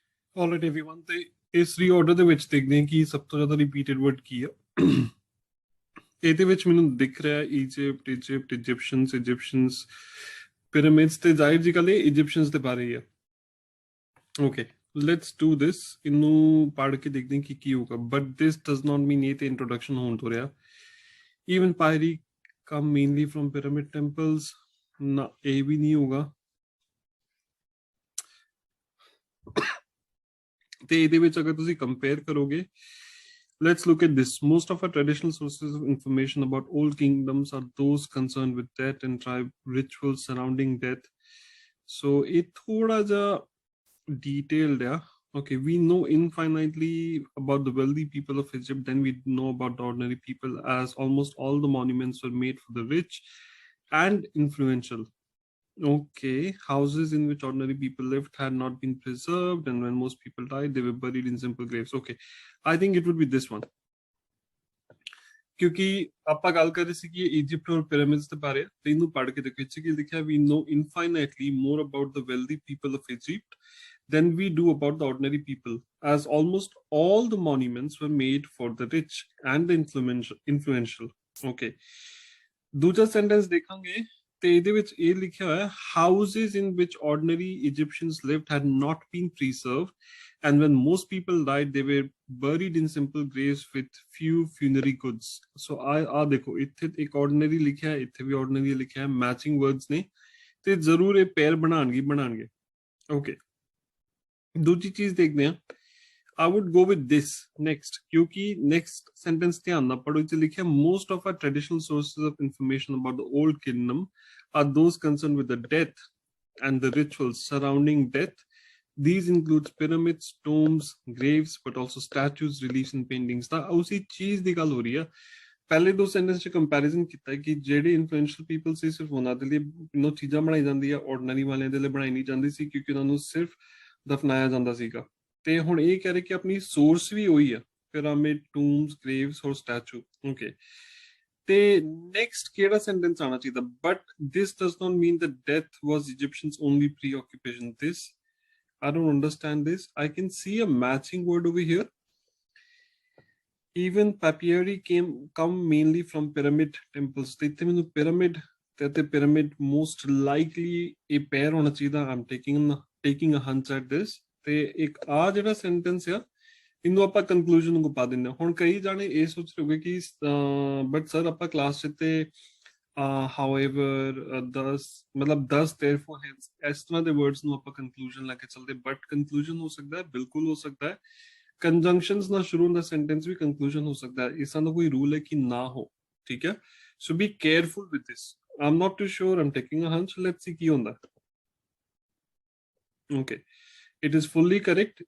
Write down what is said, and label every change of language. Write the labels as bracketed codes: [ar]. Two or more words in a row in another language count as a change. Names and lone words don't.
[en] Alright everyone, [pa] ਤੇ ਇਸ ਰੀਆਰਡਰ ਦੇ ਵਿੱਚ ਦੇਖਦੇ ਹਾਂ ਕਿ ਸਭ ਤੋਂ ਜ਼ਿਆਦਾ [en] repeated word [pa] ਕੀ ਆ। ਇਹਦੇ ਵਿੱਚ ਮੈਨੂੰ ਦਿਖ ਰਿਹਾ ਇਜਿਪਟ, ਇਜਿਪਸ਼ਨਸ, ਪਿਰਾਮਿਡਸ, ਤੇ ਜ਼ਾਹਿਰ ਜੀ ਗੱਲ ਇਹ ਇਜਿਪਸ਼ਨਸ ਦੇ ਬਾਰੇ ਹੀ ਆ। [en] Okay, let's do this. [pa] ਇਹਨੂੰ ਪੜ੍ਹ ਕੇ ਦੇਖਦੇ ਹਾਂ ਕਿ ਕੀ ਹੋਗਾ, [en] but this does not mean [pa] ਇਹ ਤੇ ਇੰਟਰੋਡਕਸ਼ਨ ਹੋਣ ਤੋਂ ਰਿਹਾ। [en] Even papyri come mainly from pyramid temples, [pa] ਨਾ ਇਹ ਵੀ ਨਹੀਂ ਹੋਗਾ। ਤੇ ਇਹਦੇ ਵਿੱਚ ਅਗਰ ਤੁਸੀਂ ਕੰਪੇਅਰ ਕਰੋਗੇ, [en] let's look at this. Most of our traditional sources of information about old kingdoms are those concerned with death and tribe rituals surrounding death. So it [pa] ਥੋੜਾ ਜਾ [en] detailed, yeah. Okay, we know infinitely about the wealthy people of Egypt than we know about the ordinary people, as almost all the monuments were made for the rich and influential. Okay, houses in which ordinary people lived had not been preserved, and when most people died, they were buried in simple graves. Okay, I think it would be this one. [pa] क्योंकि ਆਪਾਂ ਗੱਲ ਕਰ ਰਹੇ ਸੀ ਕਿ ਇਜਿਪਟ ਔਰ ਪਿਰਾਮਿਡਸ ਦੇ ਬਾਰੇ, ਤੇ ਇਹਨੂੰ ਪੜ੍ਹ ਕੇ ਦੇਖੋ ਕਿ ਲਿਖਿਆ [en] we know infinitely more about the wealthy people of Egypt than we do about the ordinary people, as almost all the monuments were made for the rich and the influential. Okay, [pa] ਦੂਜਾ ਸੈਂਟੈਂਸ ਦੇਖਾਂਗੇ ਤੇ ਇਹਦੇ ਵਿੱਚ ਇਹ ਲਿਖਿਆ ਹੋਇਆ [en] houses in which ordinary Egyptians lived had not been preserved, and when most people died they were buried in simple graves with few funerary goods. [pa] So ਆ ਦੇਖੋ ਇੱਥੇ ਇੱਕ ordinary ਲਿਖਿਆ, ਇੱਥੇ ਵੀ ordinary ਲਿਖਿਆ, [en] matching words [pa] ਨੇ ਤੇ ਜ਼ਰੂਰ ਇਹ ਪੈਰ ਬਣਾਉਣਗੇ। ਓਕੇ, ਦੂਜੀ ਚੀਜ਼ ਦੇਖਦੇ ਹਾਂ। [en] I would go with this next, क्योंकि next sentence [hi] ध्यान ना पढ़ो, इसे लिखा [en] most of our traditional sources of information about the old kingdom are those concerned with the death and the rituals surrounding death. These include pyramids, tombs, graves, but also statues, reliefs and paintings. [pa] ਤਾਂ ਉਸੇ ਚੀਜ਼ ਦੀ ਗੱਲ ਹੋ ਰਹੀ ਆ। ਪਹਿਲੇ ਦੋ ਸੈਂਟੈਂਸ 'ਚ ਕੰਪੈਰੀਜ਼ਨ ਕੀਤਾ ਕਿ ਜਿਹੜੇ [en] influential people [pa] ਸੀ ਸਿਰਫ ਉਹਨਾਂ ਦੇ ਲਈ ਚੀਜ਼ਾਂ ਬਣਾਈ ਜਾਂਦੀ ਆ, ਆਰਡੀਨਰੀ ਵਾਲਿਆਂ ਦੇ ਲਈ ਬਣਾਈ ਨਹੀਂ ਜਾਂਦੀ ਸੀ, ਕਿਉਂਕਿ ਉਹਨਾਂ ਨੂੰ ਸਿਰਫ ਦਫਨਾਇਆ ਜਾਂਦਾ ਸੀਗਾ। ਤੇ ਹੁਣ ਇਹ ਕਹਿ ਰਹੇ ਕਿ ਆਪਣੀ ਸੋਰਸ ਵੀ ਉਹੀ ਆ, ਪਿਰਾਮਿਡ, ਟੂਮਸ, ਗ੍ਰੇਵਸ ਔਰ ਸਟੈਚੂ। ਓਕੇ, ਤੇ ਨੈਕਸਟ ਕਿਹੜਾ ਸੈਂਟੈਂਸ ਆਉਣਾ ਚਾਹੀਦਾ? [en] but this does not mean that death was Egyptians only preoccupation. This, I don't understand this. I can see a matching word over here. Even papyri come mainly from pyramid temples. [pa] ਤੇ ਇੱਥੇ ਮੈਨੂੰ ਪਿਰਾਮਿਡ ਤੇ ਪਿਰਾਮਿਡ [en] most likely [pa] ਇਹ ਪੈਰ ਹੋਣਾ ਚਾਹੀਦਾ। [en] I'm taking a hunch at this. [pa] ਤੇ ਇੱਕ ਆ ਜਿਹੜਾ ਸੈਂਟੈਂਸ ਆ, ਇਹਨੂੰ ਆਪਾਂ ਕਨਕਲੂਜਨ ਨੂੰ ਪਾ ਦਿੰਦੇ ਹਾਂ। ਹੁਣ ਕਈ ਜਾਣੇ ਇਹ ਸੋਚ ਰਹੇ ਹੋਗੇ ਕਿ [en] but sir [pa] ਆਪਾਂ ਕਲਾਸ 'ਚ ਤੇ [en] however, thus [pa] ਮਤਲਬ [en] thus therefore hence [pa] ਇਸ ਤਰ੍ਹਾਂ ਦੇ ਵਰਡਸ ਨੂੰ ਆਪਾਂ ਕਨਕਲੂਜਨ ਲੈ ਕੇ ਚੱਲਦੇ, ਬਟ ਕਨਕਲੂਜਨ ਹੋ ਸਕਦਾ ਹੈ, ਬਿਲਕੁਲ ਹੋ ਸਕਦਾ ਹੈ ਕੰਜੰਕਸ਼ਨਸ ਨਾਲ ਸ਼ੁਰੂ ਹੁੰਦਾ ਸੈਂਟੈਂਸ ਵੀ ਕਨਕਲੂਜਨ ਹੋ ਸਕਦਾ ਹੈ। ਇਸ ਦਾ ਕੋਈ ਰੂਲ ਹੈ ਕਿ ਨਾ ਹੋ, ਠੀਕ ਹੈ। [en] so be careful with this. I'm not too sure, I'm taking a hunch. Let's see [pa] ਕੀ ਹੁੰਦਾ। [en] ਓਕੇ, it is fully correct.